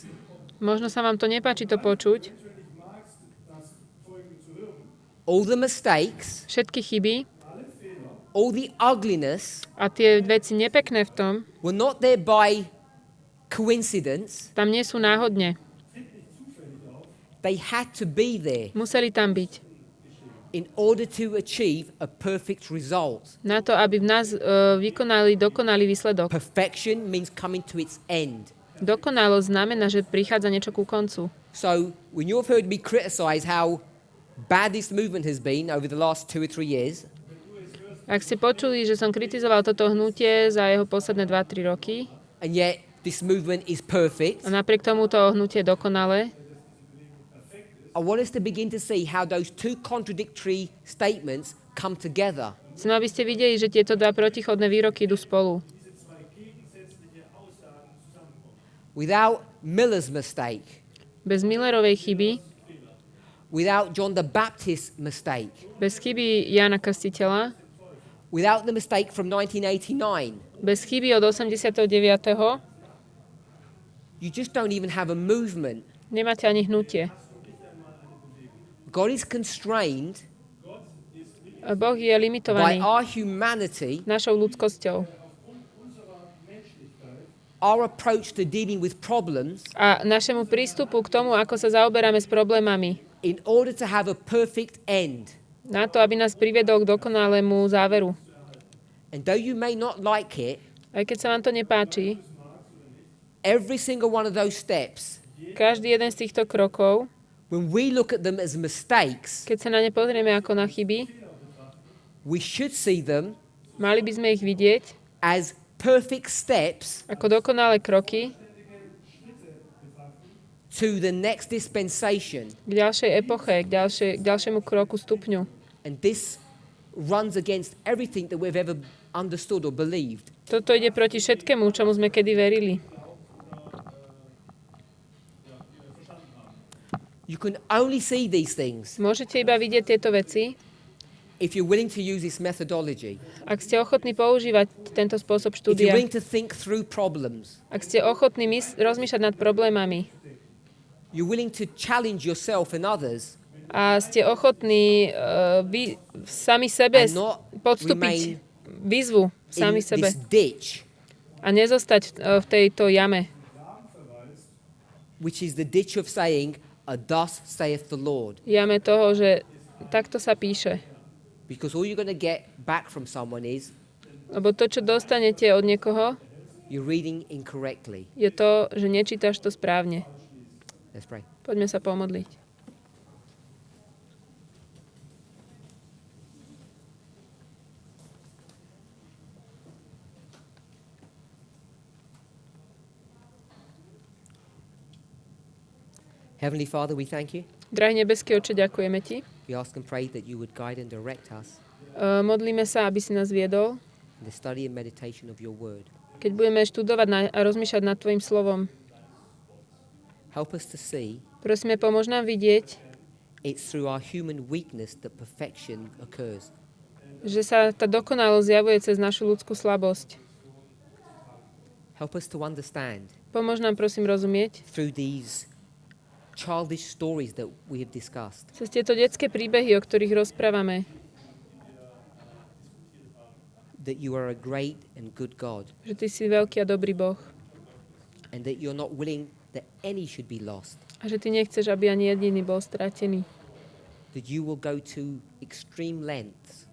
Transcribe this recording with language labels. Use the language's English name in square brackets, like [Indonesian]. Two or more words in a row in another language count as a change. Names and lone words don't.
[Slovak] Možno sa vám to nepáči to počuť. [English] all the mistakes, [Slovak] Všetky chyby [English] all the ugliness [Slovak] a tie veci nepekné v tom, [English] were not there by coincidence. [Slovak] tam nie sú náhodne. [English] They had to be there [Slovak] Museli tam byť. [English] in order to achieve a perfect result. [Slovak] Na to, aby v nás vykonali dokonalý výsledok. [English] Perfection means coming to its end. [Slovak] Dokonalosť znamená, že prichádza niečo ku koncu. [English] So when you've heard me criticize how bad this movement has been over the last 2 or 3 years, [Slovak] Ak ste počuli, že som kritizoval toto hnutie za jeho posledné 2-3 roky [English] and yet this movement is perfect, [Slovak] a napriek tomu to hnutie je dokonalé, [English] I want us to begin to see how those two contradictory statements come together. [Slovak] chcem, aby ste videli, že tieto dva protichodné výroky idú spolu. [English] Without Miller's mistake, [Slovak] Bez Millerovej chyby, [English] without John the Baptist's mistake, [Slovak] bez chyby Jána Krstiteľa, [English] without the mistake from 1989, [Slovak] bez chyby od 89. [English] you just don't even have a movement. [Slovak] nemáte ani hnutie. [English] God is constrained [Slovak] Boh je [English] by [Slovak] limitovaný [English] our humanity, [Slovak] našou ľudskosťou. [English] our approach to dealing with problems, [Slovak] A našemu prístupu k tomu, ako sa zaoberáme s problémami, [English] in order to have a perfect end. [Slovak] na to, aby nás priviedol k dokonalému záveru. [English] And though you may not like it, [Slovak] Aj keď sa vám to nepáči, [English] every single one of those steps, [Slovak] každý jeden z týchto krokov, [English] when we look at them as mistakes, [Slovak] keď sa na ne pozrieme ako na chyby, [English] we should see them [Slovak] mali by sme ich vidieť [English] as perfect steps [Slovak] ako dokonalé kroky [English] to the next dispensation. [Slovak] k ďalšej epoche, k ďalšiemu kroku stupňu. [English] And this runs against everything that we've ever understood or believed. [Slovak] Toto ide proti všetkému, čomu sme kedy verili. [English] You can only see these things [Slovak] Môžete iba vidieť tieto veci, [English] if you're willing to use this methodology, [Slovak] Ak ste ochotní používať tento spôsob [English] if you're [Slovak] štúdia, [English] willing to think through problems, [Slovak] ak ste ochotní rozmýšľať nad problémami [English] you're willing to challenge yourself and others, [Slovak] a ste ochotní vy sami sebe [English] and not [Slovak] podstúpiť výzvu sami [English] in [Slovak] sebe [English] this ditch, [Slovak] a nezostať v tejto jame, [English] which is the ditch of saying, thus saith the Lord. [Slovak] jame toho, že takto sa píše. [English] Because all you're going to get back from someone is [Slovak] Lebo to, čo dostanete od niekoho, [English] you're reading incorrectly. [Slovak] je to, že nečítaš to správne. [English] Let's pray. [Slovak] Poďme sa pomodliť. [English] Heavenly Father, we thank you. [Slovak] Drahý nebeský Oče, ďakujeme Ti. [English] We ask and pray that you would guide and direct us [Slovak] Modlíme sa, aby si nás viedol, [English] in the study and meditation of your word. [Slovak] keď budeme študovať a rozmýšľať nad Tvojim slovom. [English] Help us to see [Slovak] Prosíme, pomôž nám vidieť, [English] it's through our human weakness that perfection occurs. [Slovak] že sa tá dokonalosť zjavuje cez našu ľudskú slabosť. [English] Help us to understand [Slovak] Pomôž nám, prosím, rozumieť [English] through these childish stories that we have discussed [Slovak] cez tieto detské príbehy, o ktorých rozprávame, [English] that you are a great and good God, [Slovak] že Ty si veľký a dobrý Boh [English] and that you're not willing that any should be lost, [Slovak] a že Ty nechceš, aby ani jediný bol stratený. [English] that you will go to extreme lengths